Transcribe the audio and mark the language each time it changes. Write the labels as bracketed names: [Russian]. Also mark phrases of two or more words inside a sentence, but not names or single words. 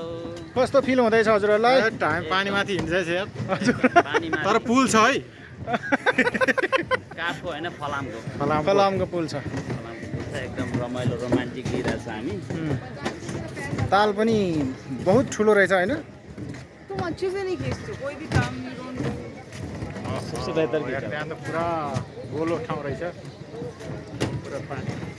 [Nepali] कस्तो फिल हुँदैछ हजुरहरूलाई? हामी पानीमाथि हिँड्दैछ यार। पानीमा तर पुल छ है। काठको होइन फलामको। फलामको पुल छ। फलामको पुल छ। एकदम रमाइलो रोमान्टिक लिइरहेछ हामी। ताल पनि बहुत ठुलो रहेछ होइन? [Hindi] तुम अच्छे से नहीं खींचते कोई भी काम नहीं रोन सबसे बेहतर [Nepali] की त्यहाँ त पुरा गोलो ठाउँ रहेछ। पुरा पानी।